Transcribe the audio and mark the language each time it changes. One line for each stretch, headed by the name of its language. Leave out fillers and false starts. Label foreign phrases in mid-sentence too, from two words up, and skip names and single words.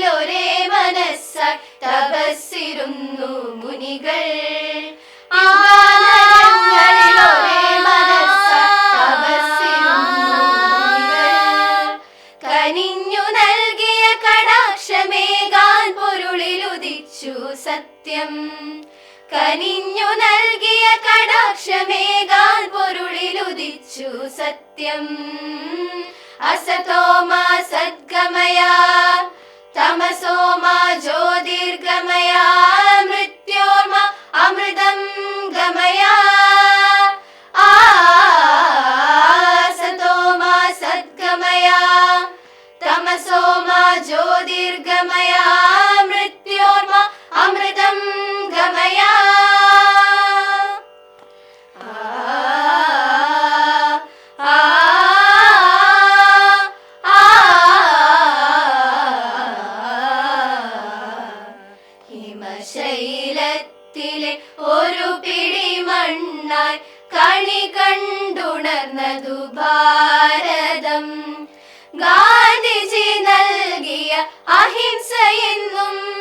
Malayalam: ഒരേ മനസ്സായി തപസ്സിരുന്നു മുനികൾ യുഗാന്തരങ്ങളിൽ ഒരേ മനസ്സായി തപസ്സിരുന്നു മുനികൾ കനിഞ്ഞു നൽകിയ കടാക്ഷമേകാൻ പൊരുളിലുദിച്ചു സത്യം കനിഞ്ഞു നൽകിയ കടാക്ഷമേകാൻ പൊരുളിലുദിച്ചു സത്യം
Sanskrit: അസതോമ സദ്ഗമയ തമസോമ ജ്യോതിർഗമയ മൃത്യോർമ അമൃതം ഗമയ അസതോമ സദ്ഗമയ തമസോമ ജ്യോതിർഗമയ മൃത്യോർമ അമൃതം ഗമയ
Malayalam: ഹിമശൈലത്തിലെ ഒരു പിടി മണ്ണായി കണി കണ്ടുണർന്നതു ഭാരതം ഗാന്ധിജി നൽകിയ അഹിംസയെന്നും